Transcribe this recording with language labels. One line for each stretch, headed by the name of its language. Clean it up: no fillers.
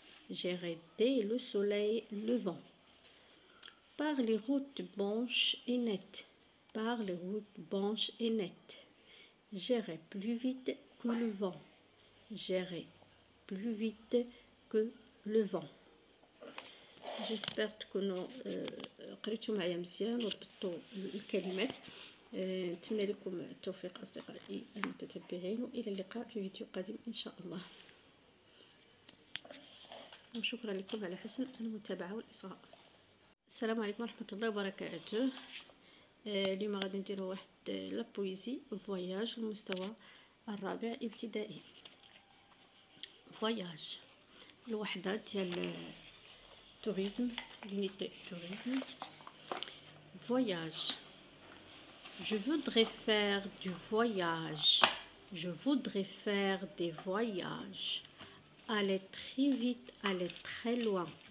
French: J'irai dès le soleil levant. Par les routes blanches et nettes, par les routes blanches et nettes. J'irai plus vite que le vent. J'irai plus vite que le vent.
Arabic: جيسبر تكونوا قريتوا معايا مزيان وربطوا الكلمات. نتمنى لكم التوفيق أصدقائي المتتبعين، وإلى اللقاء في فيديو قادم إن شاء الله. وشكرا لكم على حسن المتابعة والإصغاء. السلام عليكم ورحمة الله وبركاته. اليوم غادي نديرو واحد
French: لابويزي فواياج
Arabic: المستوى الرابع ابتدائي.
French: فواياج
Arabic: الوحدة ديال
French: tourisme, l'unité tourisme. Voyage. Je voudrais faire du voyage. Je voudrais faire des voyages. Aller très vite, aller très loin.